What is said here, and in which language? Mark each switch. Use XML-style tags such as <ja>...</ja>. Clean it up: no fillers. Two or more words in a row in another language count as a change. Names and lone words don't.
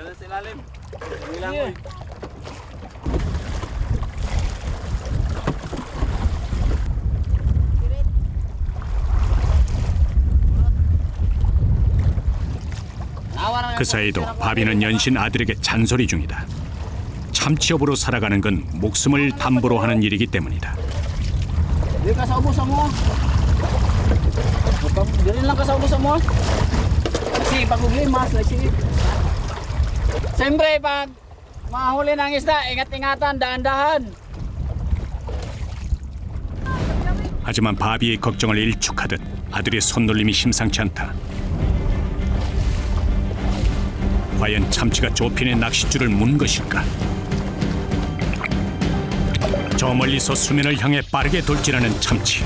<ko>그 사이도 바비는 연신 아들에게 잔소리 중이다. 참치업으로 살아가는 건 목숨을 담보로 하는 일이기 때문이다.</ko> <ceb>Dili ka sa ubos mo. Dili lang ka sa ubos mo.</ceb> <tl>Kasi pag uglimas, sige. Siyempre, pag mahuli ng isda, ingat-ingatan, dahan-dahan.</tl> <ko>하지만 바비의 걱정을 일축하듯 아들의 손놀림이 심상치 않다. 과연 참치가 조핀의 낚싯줄을 문 것일까? 저 멀리서 수면을 향해 빠르게 돌진하는 참치.</ko>